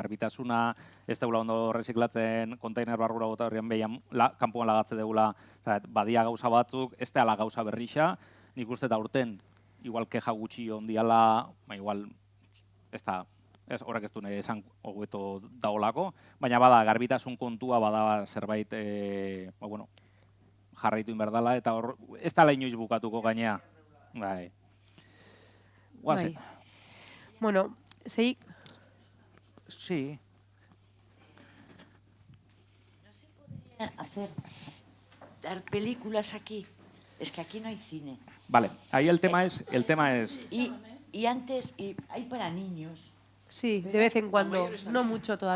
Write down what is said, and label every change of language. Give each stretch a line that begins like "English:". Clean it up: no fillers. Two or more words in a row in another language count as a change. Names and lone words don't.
Basque: Garbitasuna, ez deula ondo reziklatzen, kontainer barrura gota horrean behian kanpoan lagatze deula, badia gauza batzuk, ez da gauza berrixa, nik uste eta urten, igual keja gutxi ondiala, igual, ez da, ez horrek ez du nahi esan hobeto daolako, baina bada, garbitasun kontua bada zerbait, jarraitu inberdala, eta hor, ez da inoiz bukatuko gainea. Bai. Guazen. Bueno, zeik?
Spanish: Sí. ¿No se podría dar películas aquí? Es que aquí no hay cine. Vale, ahí el tema es... Y antes, hay para niños. Sí, de vez en cuando, no mucho todavía.